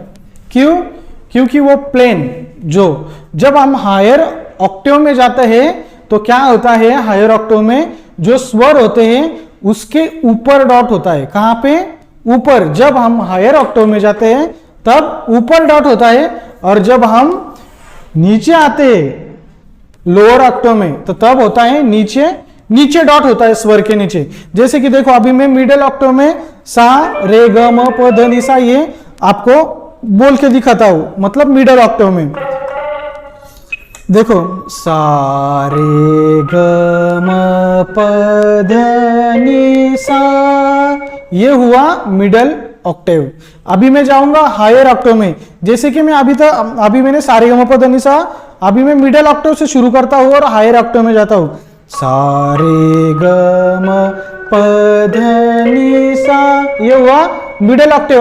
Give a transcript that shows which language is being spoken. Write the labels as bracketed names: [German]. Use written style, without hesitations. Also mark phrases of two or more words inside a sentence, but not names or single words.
[Hindi] क्यों, क्योंकि वो प्लेन जो, जब हम [English] higher octave [Hindi] में जाते हैं तो क्या होता है, [English] higher octave [Hindi] में जो स्वर होते हैं उसके ऊपर डॉट होता है। कहां पे, ऊपर। जब हम [English] higher octave [Hindi] में जाते हैं तब ऊपर डॉट होता है, और जब हम नीचे आते हैं [English] lower octave [Hindi] में तो तब होता है नीचे, नीचे डॉट होता है स्वर के नीचे। जैसे कि देखो अभी मैं [English] middle octave [Hindi] में सा रे ग म प ध नि सा, ये आपको बोल के दिखाता हूं, मतलब [English] middle octave [Hindi] में देखो सा रे ग म प ध नि सा, ये हुआ [English] middle octave. [Hindi] अभी मैं जाऊंगा [English] higher octave [Hindi] में, जैसे कि मैं अभी मैंने सा रे ग म प ध नि सा, अभी मैं [English] middle octave [Hindi] से शुरू करता हूं और [English] higher octave [Hindi] में जाता हूं। सा रे ग म प ध नि सा, ये हुआ [English] middle octave.